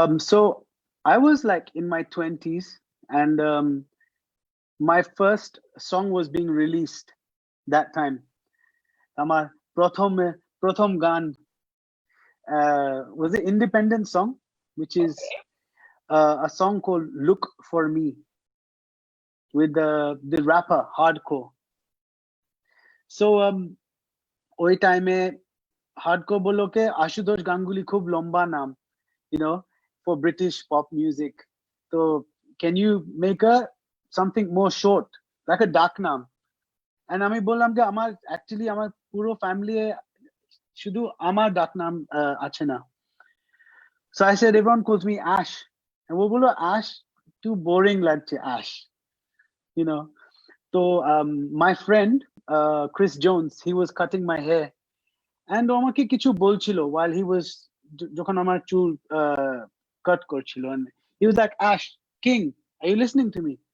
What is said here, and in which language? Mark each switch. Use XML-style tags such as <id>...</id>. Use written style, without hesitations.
<en>So I was like in my 20s and my first song was being released that time.</en> <bn>আমার প্রথম গান</bn> <en>was an independent song which is a song called Look for Me with the rapper Hardcore.</en> <bn>So ওই টাইমে hardcore বলোকে Ashutosh Ganguly খুব লম্বা নাম</bn> <en>for British pop music. So can you make something more short like a ডাক নাম?</en> <bn>And আমি বললাম যে আমার পুরো ফ্যামিলি শুধু আমার ডাক নাম আছে না.</bn> <en>So I said everyone calls me Ash. And ও বললো Ash too boring লাগছে Ash. So my friend Chris Jones, he was cutting my hair and</en> <bn>ও আমাকে কিছু বলছিল</bn> <en>while he was</en> <bn>যখন আমার চুল</bn> <en>cut করছিল and he was like Ash King, are you listening to me?</en>